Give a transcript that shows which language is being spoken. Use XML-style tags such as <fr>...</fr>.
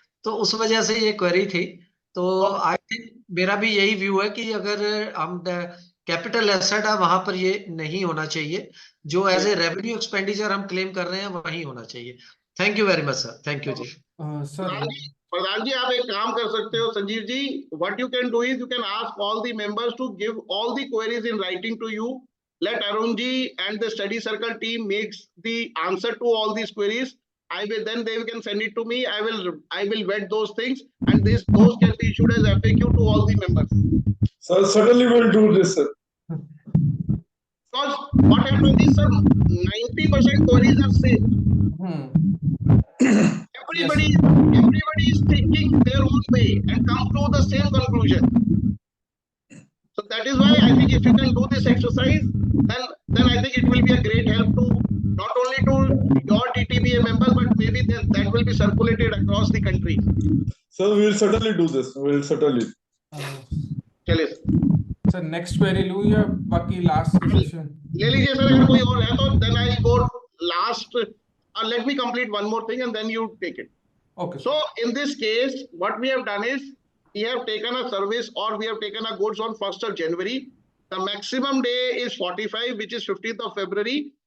<hi>तो उस वजह से ये क्वेरी थी. तो आई थिंक मेरा भी यही व्यू है कि अगर हम कैपिटल एसेट है वहां पर ये नहीं होना चाहिए, जो एज ए रेवेन्यू एक्सपेंडिचर हम क्लेम कर रहे हैं वही होना चाहिए.</hi> <en>Thank you very much sir. Thank you जी. Sir</en> <hi>प्रधान जी आप एक काम कर सकते हो Sanjeev ji,</hi> <en>What you can do is you can ask all the members to give all the queries in writing to you. Let Arun ji and the study circle team makes the answer to all these queries. Then they can send it to me. I will vet those things and those can be issued as FAQ to all the members. Sir, certainly we'll do this, sir. Because what happens is, sir, 90% queries are same. Everybody is thinking their own way and come to the same conclusion. So that is why I think if you can do this exercise, then I think it will be a great help to not only to your DTBA members, but maybe that will be circulated across the country. Sir, we will certainly do this. We will certainly.</en> <hi>चलिए sir next query लूं या बाकी last question ले लीजिए sir. अगर कोई और है तो</hi> <en>then I go last. Let me complete one more thing and then you take it. Okay. So in this case, what we have done is we have taken a service or we have taken a goods on 1st of January. The maximum day is 45, which is 15th of February.</en>